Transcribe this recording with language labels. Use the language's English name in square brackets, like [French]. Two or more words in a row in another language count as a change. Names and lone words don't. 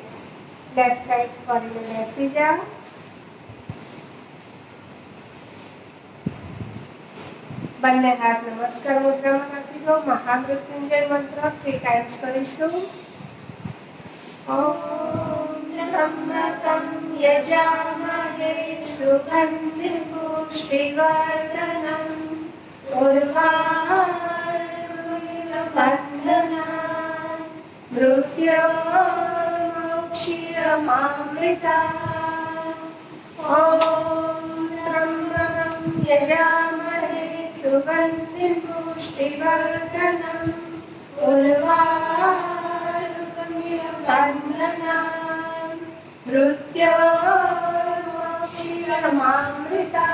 [English] Left side [Gujarati] ફરીને બેસી જાઓ. બંને હાથ નમસ્કાર મુદ્રામાં રાખી દો. મહામૃત્યુંજય મંત્ર 3 ટાઈમ્સ કરીશું. [Sanskrit] ઓમ ત્ર્યંબકં યજામહે સુગંધિ પુષ્ટિવર્ધનં ઉર્વારુકમિવ બંધનાન मृत्योर्मोक्षीयमामृता. ॐ त्र्यम्बकं यजामहे सुगन्धिं पुष्टिवर्धनम् उर्वारुकमिव बन्धनान् मृत्योर्मोक्षीयमामृता.